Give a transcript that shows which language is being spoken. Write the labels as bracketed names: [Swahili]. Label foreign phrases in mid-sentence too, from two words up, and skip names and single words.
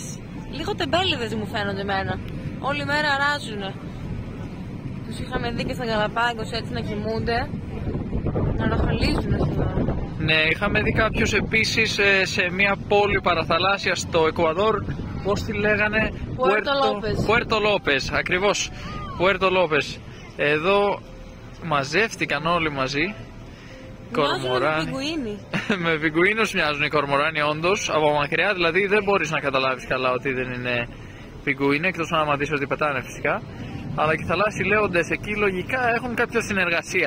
[Greek] Λίγο τεμπέληδες μου φαίνονται εμένα. Όλη μέρα αράζουνε. Τους είχαμε δει και στα Γαλαπάγκος έτσι να κοιμούνται. Να ροχαλίζουνε σχεδόν. Ναι, είχαμε δει κάποιους επίσης σε μια πόλη παραθαλάσσια στο Εκουαδόρ. Πώς τη λέγανε? Puerto López. Puerto López, ακριβώς. Puerto López. Εδώ μαζεύτηκαν όλοι μαζί. Κορμοράνι. Με πιγκουίνους μοιάζουν οι κορμοράνοι, όντως. Από μακριά δηλαδή δεν μπορείς να καταλάβεις καλά ότι δεν είναι πιγκουίνοι, εκτός να δεις ότι πετάνε φυσικά. Αλλά και οι θαλάσσιοι λέοντες εκεί λογικά έχουν κάποια συνεργασία.